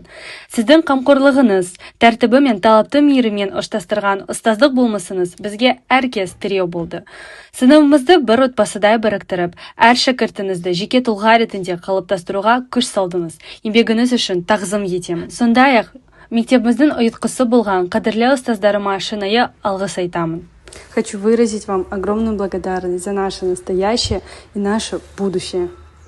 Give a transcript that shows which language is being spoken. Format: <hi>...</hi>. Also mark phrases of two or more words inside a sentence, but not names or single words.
<kk>Сіздің қамқорлығыңыз, тәртібі мен талапты мейірімен ұштастырған ұстаздық болмысыңыз бізге әркез тіреу болды. Сыныбымызды бір отбасыдай біріктіріп, әр шәкіртіңізді жеке тұлға ретінде қалыптастыруға күш салдыңыз. Еңбегіңіз үшін тағзым етемін. Сондай-ақ мектебіміздің ұйытқысы болған қадірлі ұстаздарыма шынайы алғыс айтамын.</kk> <ru>Хочу выразить вам огромную благодарность за наше настоящее и наше будущее.</ru>